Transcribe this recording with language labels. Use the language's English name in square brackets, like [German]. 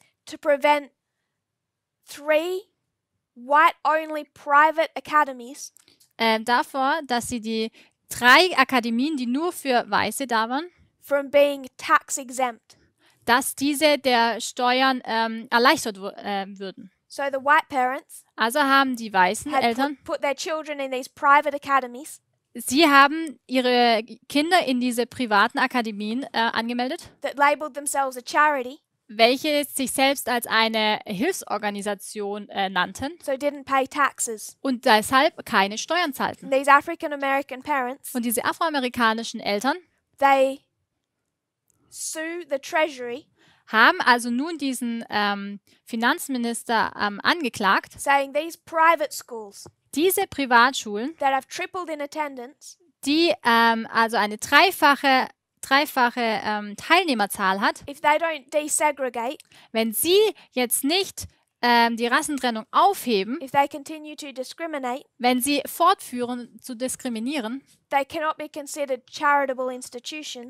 [English] to prevent 3 white-only private academies [German] davor, dass sie die 3 Akademien, die nur für Weiße da waren, [English] from being tax exempt. [German] dass diese der Steuern erleichtert würden. [English] So the white parents [German] Also haben die weißen [English] had [German] Eltern, [English] put their children in these private academies [German] sie haben ihre Kinder in diese privaten Akademien angemeldet, [English] that labeled themselves a charity, [German] welche sich selbst als eine Hilfsorganisation nannten [English] so didn't pay taxes. [German] und deshalb keine Steuern zahlten. [English] And these African American parents, [German] Und diese afroamerikanischen Eltern [English] they sue the Treasury, [German] haben also nun diesen Finanzminister angeklagt, [English] saying these private schools [German] diese Privatschulen, [English] that have tripled in attendance [German] die also eine dreifache Teilnehmerzahl hat, [English] if they don't desegregate, [German] wenn sie jetzt nicht die Rassentrennung aufheben, [English] if they continue to discriminate, [German] wenn sie fortführen zu diskriminieren, [English] they cannot be considered charitable institutions,